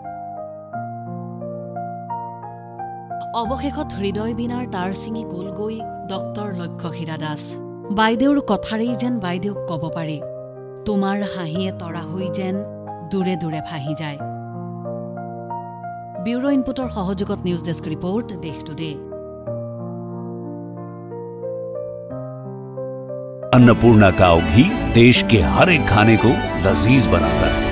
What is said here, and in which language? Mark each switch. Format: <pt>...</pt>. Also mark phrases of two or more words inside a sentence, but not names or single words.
<as>অৱশেষত হৃদয় বিনাৰ তাঁৰ ছিঙি গ'লগৈ ডক্টৰ লক্ষ্যহীৰা দাস। বাইদেউৰ কথাৰেই যেন বাইদেউক ক'ব পাৰি, তোমাৰ হাঁহিয়ে তৰা হৈ যেন দূৰে দূৰে ভাহি যায়।</as> <en>bureau input</en> <as>সহযোগত</as> <en>news desk report,</en> <as>দেশ টুডে।</as> <hi>अन्नपूर्णा काव घी देश के हर एक खाने को लजीज बनाता है।</hi>